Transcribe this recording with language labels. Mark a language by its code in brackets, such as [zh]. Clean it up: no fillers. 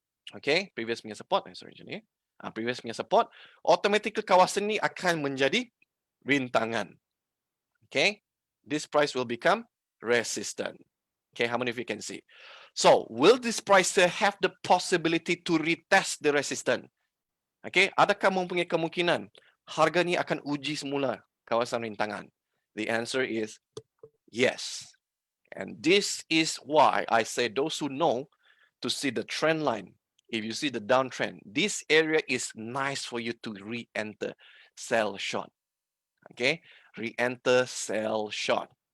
[ms] Okay, previous punya support. Previous punya support. Automatically kawasan ni akan menjadi rintangan. [en] Okay, this price will become resistant. Okay, how many of you can see? So, will this price have the possibility to retest the resistance? [ms] Okay, adakah mempunyai kemungkinan harga ni akan uji semula kawasan rintangan? [en] The answer is yes. And this is why I say those who know to see the trend line, if you see the downtrend, this area is nice for you to re-enter, sell short. Okay, re-enter, sell short.